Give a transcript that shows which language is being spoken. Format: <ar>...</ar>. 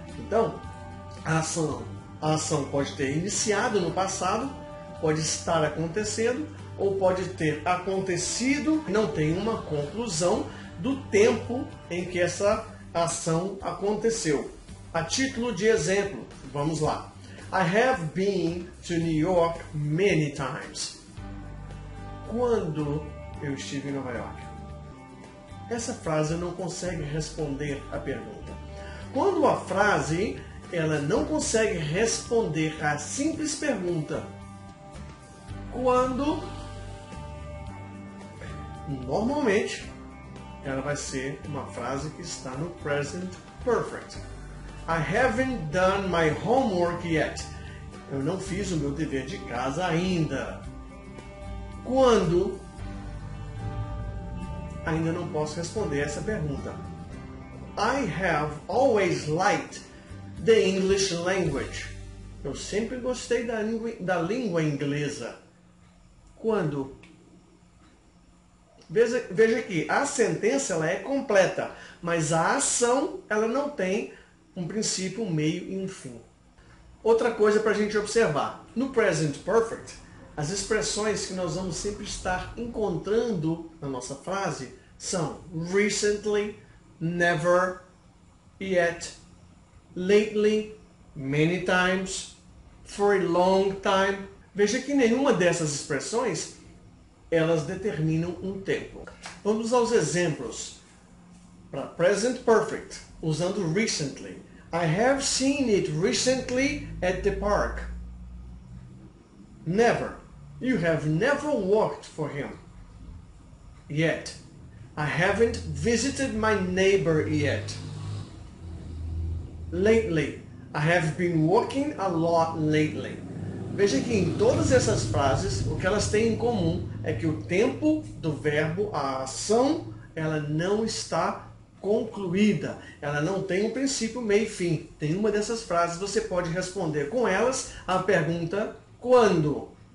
<pt>Então, a ação pode ter iniciado no passado, pode estar acontecendo ou pode ter acontecido, não tem uma conclusão do tempo em que essa ação aconteceu. A título de exemplo, vamos lá.</pt> <en>I have been to New York many times.</en> <pt>Quando eu estive em Nova York? Essa frase não consegue responder a pergunta. Quando a frase ela não consegue responder a simples pergunta, quando, normalmente, ela vai ser uma frase que está no Present Perfect.</pt> <en>I haven't done my homework yet.</en> <pt>Eu não fiz o meu dever de casa ainda. Quando, ainda não posso responder essa pergunta.</pt> <en>I have always liked the English language.</en> <pt>Eu sempre gostei da língua inglesa. Quando? Veja aqui, a sentença ela é completa, mas a ação ela não tem um princípio, um meio e um fim. Outra coisa para a gente observar. No Present Perfect, as expressões que nós vamos sempre estar encontrando na nossa frase são recently, never, yet, lately, many times, for a long time. Veja que nenhuma dessas expressões elas determinam um tempo. Vamos aos exemplos. Para Present Perfect, usando</pt> <en>recently. I have seen it recently at the park. Never. You have never worked for him. Yet. I haven't visited my neighbor yet. Lately. I have been working a lot lately.</en> <pt>Veja que em todas essas frases, o que elas têm em comum é que o tempo do verbo, a ação, ela não está concluída. Ela não tem um princípio, meio e fim. Tem uma dessas frases, você pode responder com elas a pergunta quando.</pt>